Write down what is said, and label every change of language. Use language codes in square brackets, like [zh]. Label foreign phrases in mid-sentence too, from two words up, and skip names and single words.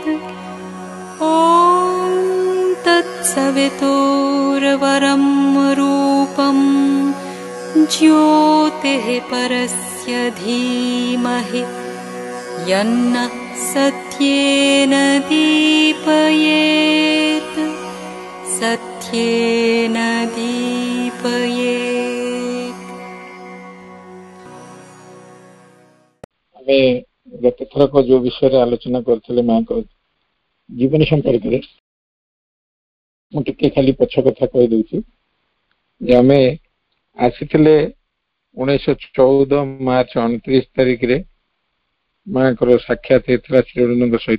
[sa] ॐ तत्सवितुर्वरं रूपं ज्योतिः परस्य धीमहि यन्नः सत्येन दीपयेत् सत्येन दीपयेत्। [or] ଆମେ ଗତ ଥରକ ଯୋଉ ବିଷୟରେ ଆଲୋଚନା କରିଥିଲେ ମାଙ୍କ ଜୀବନୀ ସମ୍ପର୍କରେ ମୁଁ ଟିକେ ଖାଲି ପଛ କଥା କହିଦଉଛି ଯେ ଆମେ ଆସିଥିଲେ 1914 ମାର୍ଚ୍ଚ 29 ତାରିଖରେ ମାଙ୍କର ସାକ୍ଷାତ ହେଇଥିଲା ଶ୍ରୀଅରବିନ୍ଦଙ୍କ ସହିତ।